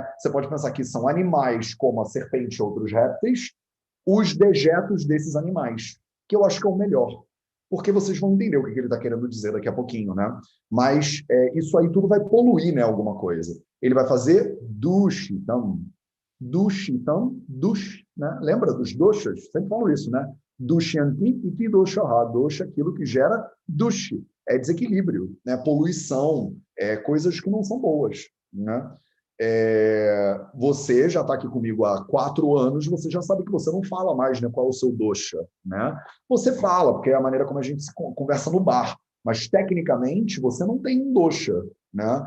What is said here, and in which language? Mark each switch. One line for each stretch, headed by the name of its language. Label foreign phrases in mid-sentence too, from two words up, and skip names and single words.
Portuguese: Você pode pensar que são animais como a serpente e outros répteis, os dejetos desses animais, que eu acho que é o melhor. Porque vocês vão entender o que ele está querendo dizer daqui a pouquinho, né? Mas isso aí tudo vai poluir, né, alguma coisa. Ele vai fazer dushitam, dush, né? Lembra dos doshas? Sempre falo isso, né?
Sanskrit: Dushyanti iti doshaha, dosha,
Portuguese: aquilo que gera dush, é desequilíbrio, né? Poluição, coisas que não são boas, né? Você já está aqui comigo há 4 anos, você já sabe que você não fala mais, né, qual é o seu dosha, né? Você fala, porque é a maneira como a gente se conversa no bar, mas tecnicamente você não tem um dosha, né?